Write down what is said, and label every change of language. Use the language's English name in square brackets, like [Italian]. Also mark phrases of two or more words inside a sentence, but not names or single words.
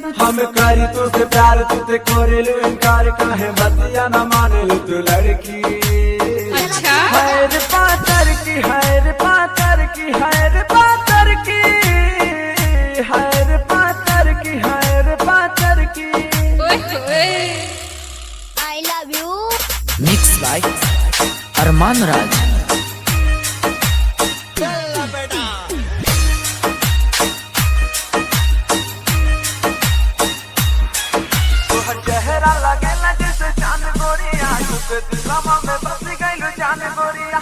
[Bhojpuri] हम करी तुझसे प्यार तुझे करेलू इनकार, काहे बतिया न मानेलू तू लड़की। हैर पातर की हैर पातर की हैर पातर की हैर पातर की हैर पातर की। [English] I love you. mix by Arman Raj. [Bhojpuri] चेहरा लगेला जैसे चांद गोरिया, तुझे दिलवा में बस गइलू जान गोरिया।